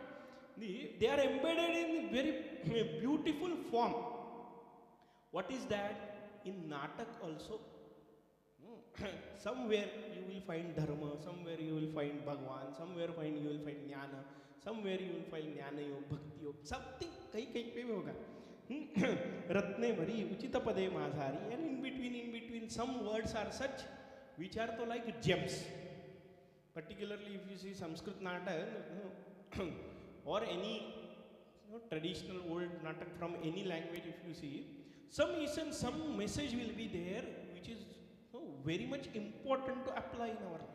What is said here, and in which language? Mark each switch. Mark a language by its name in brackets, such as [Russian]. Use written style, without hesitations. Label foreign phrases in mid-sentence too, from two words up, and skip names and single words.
[English] They are embedded in very beautiful form. What is that? In Natak also. Somewhere you will find dharma, somewhere you will find Bhagwan, somewhere you will find jnana, somewhere you will find jnana yoga, bhakti yoga, something, [Hindi] कहीं पे होगा. [Sanskrit] रत्ने भरी, उचित पदे मधरी, [English] and in between, some words are such which are to like gems. Particularly if you see Sanskrit Natak or any traditional old Natak from any language, if you see, some message will be there which is very much important to apply in our life.